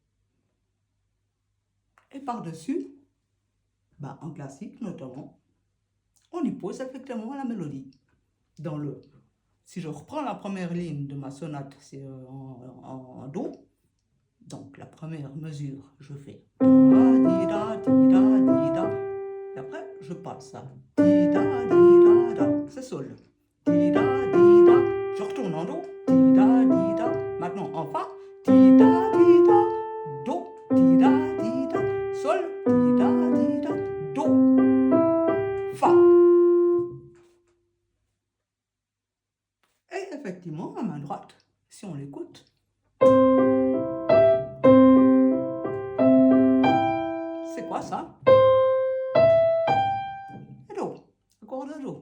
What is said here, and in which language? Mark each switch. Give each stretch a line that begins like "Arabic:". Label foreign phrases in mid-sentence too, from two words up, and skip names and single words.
French: Et par-dessus, en classique notamment, on y pose effectivement la mélodie. Si je reprends la première ligne de ma sonate, c'est en Do. Donc la première mesure, je fais da, di, da, di, da, di, da. Et après, je passe à di, da, di, da, da. C'est sol. Di, da, di, da. Je retourne en Do. Di, da, di, da. Maintenant en Fa. Di, da, di, da. Do. Di, da, di, da. Sol. Di, da, di, da. Do. Fa. Et effectivement, la main droite, si on l'écoute, c'est quoi ça? Et Do, accord de Do.